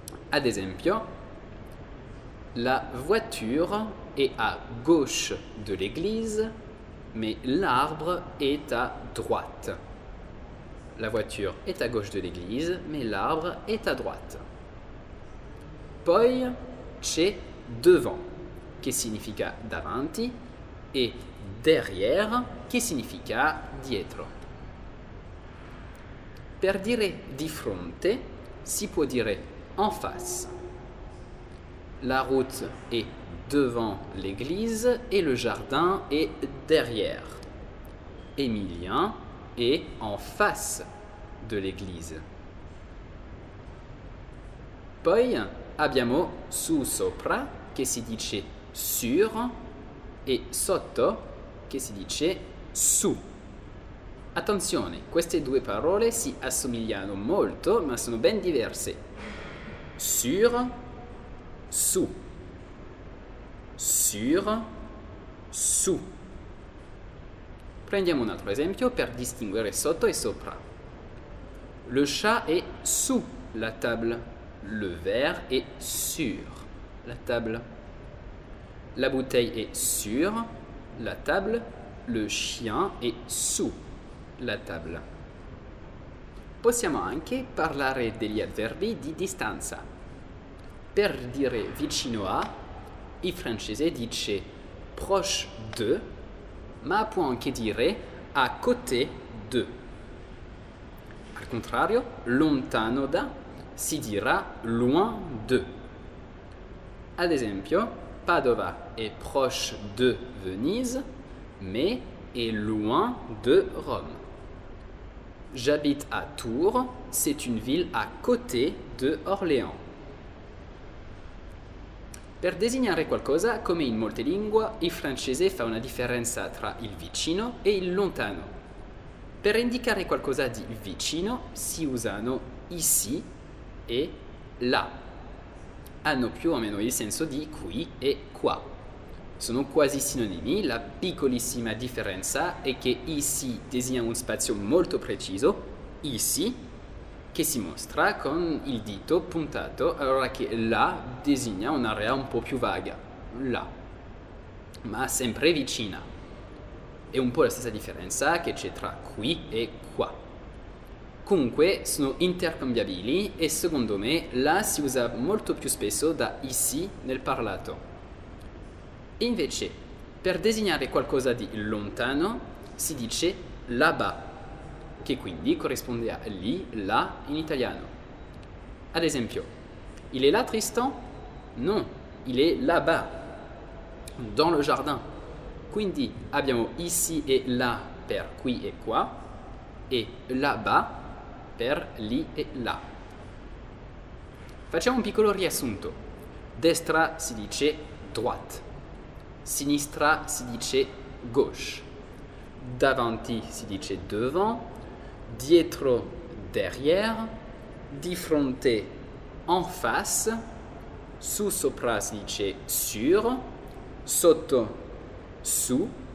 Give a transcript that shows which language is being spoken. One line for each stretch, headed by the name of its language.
Italian: Ad esempio,
French: la voiture est à gauche de l'église, mais l'arbre est à droite. La voiture est à gauche de l'église, mais l'arbre est à droite.
Italian: Poi c'è devant, che significa davanti, e derrière, che significa dietro. Per dire di fronte, si può dire en face.
French: La route est devant l'église et le jardin est derrière. Emilien est en face de l'église.
Italian: Poi abbiamo su sopra che si dice sur e sotto che si dice su. Attenzione, queste due parole si assomigliano molto ma sono ben diverse. Sur, su. Sur, su. Prendiamo un altro esempio per distinguere sotto e sopra.
French: Le chat est sous la table. Le verre est sur la table. La bouteille est sur la table. Le chien est sous la table.
Italian: Possiamo anche parlare degli avverbi di distanza. Per dire vicino a, il francese dice proche de, ma può anche dire à côté de. Al contrario, lontano da si dirà
French: loin de.
Italian: Ad esempio,
French: Padova est proche de Venise, mais est loin de Rome. J'habite à Tours, c'est une ville à côté de Orléans.
Italian: Per designare qualcosa, come in molte lingue, il francese fa una differenza tra il vicino e il lontano. Per indicare qualcosa di vicino si usano ici e là. Hanno più o meno il senso di qui e qua. Sono quasi sinonimi, la piccolissima differenza è che ici designa un spazio molto preciso, ici, che si mostra con il dito puntato, allora che là designa un'area un po' più vaga, là, ma sempre vicina. È un po' la stessa differenza che c'è tra qui e qua. Comunque sono intercambiabili e secondo me là si usa molto più spesso da ici nel parlato. Invece, per designare qualcosa di lontano si dice là-bas, che quindi corrisponde a lì, là in italiano. Ad esempio,
French: il est là Tristan? Non, il est là-bas, dans le jardin.
Italian: Quindi abbiamo ici e là per qui e qua e là-bas per lì e là. Facciamo un piccolo riassunto. Destra si dice droite, sinistra si dice gauche, davanti si dice devant, dietro derrière, di fronte en face, su sopra si dice sur, sotto su,